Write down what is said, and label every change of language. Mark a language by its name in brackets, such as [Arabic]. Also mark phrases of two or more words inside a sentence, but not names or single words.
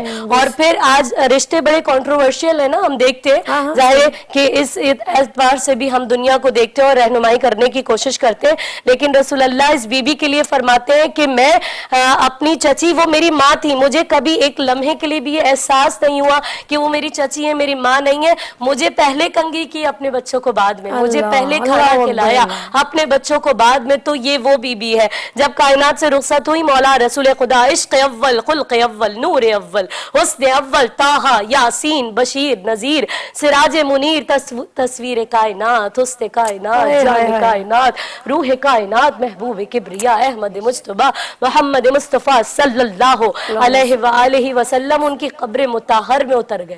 [Urdu] اور پھر آج رشتے بڑے کنٹروورشل ہیں نا, ہم دیکھتے ہیں ظاہر ہے کہ اس اعتبار سے بھی ہم دنیا کو دیکھتے ہیں اور رہنمائی کرنے کی کوشش کرتے ہیں, لیکن رسول اللہ اس بی بی کے لیے فرماتے ہیں کہ میں اپنی چچی, وہ میری ماں تھی, مجھے کبھی ایک لمحے کے لیے بھی یہ احساس نہیں ہوا کہ وہ میری چچی ہے, میری ماں نہیں ہے. مجھے پہلے کنگھی کی اپنے بچوں کو بعد میں, مجھے پہلے کھانا کھلایا اپنے بچوں کو بعد میں, تو یہ وہ بی بی ہے. جب کائنات سے رخصت ہوئی مولا رسول خدا عشق اول, خلق اول, نور اول, حسن اول, طٰہٰ, یاسین, بشیر, نذیر, سراج منیر, تصویر کائنات, حسن کائنات, جان کائنات, روح کائنات, محبوب کبریا احمد مجتبیٰ محمد مصطفیٰ [Arabic] صلی اللہ علیہ وآلہ وسلم [Urdu] ان کی قبر مطہر میں اتر گئے.